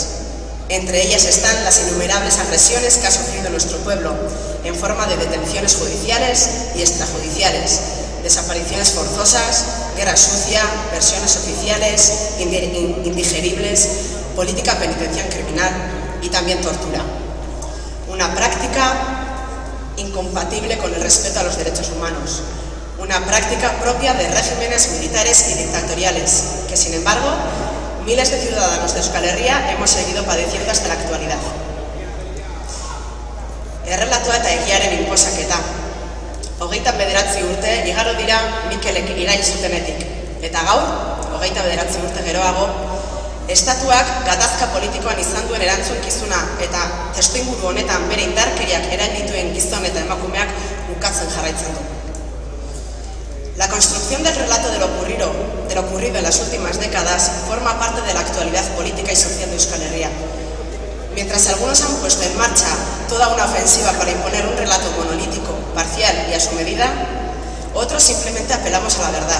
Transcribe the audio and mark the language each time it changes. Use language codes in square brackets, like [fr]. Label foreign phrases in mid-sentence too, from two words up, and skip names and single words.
[es] Entre ellas están las innumerables agresiones que ha sufrido nuestro pueblo, en forma de detenciones judiciales y extrajudiciales, desapariciones forzosas, guerra sucia, versiones oficiales, indigeribles, política penitencial criminal y también tortura. Una práctica incompatible con el respeto a los derechos humanos, una práctica propia de regímenes militares y dictatoriales, que sin embargo, miles de ciudadanos de Euskal Herria hemos seguido padeciendo hasta la actualidad. [eu] Errelatua eta egiaren inposaketa. 29 urte igaro dira Mikelek hil zutenetik, eta gaur, 29 urte geroago, Estatuak gatazka politikoan izan duen erantzukizuna eta testuinguru honetan bere indarkeriak erail dituen gizon eta emakumeak ukatzen jarraitzen du. [es] La construcción del relato de lo ocurrido en las últimas décadas forma parte de la actualidad política y social de Euskal Herria. Mientras algunos han puesto en marcha toda una ofensiva para imponer un relato monolítico, parcial y a su medida, otros simplemente apelamos a la verdad.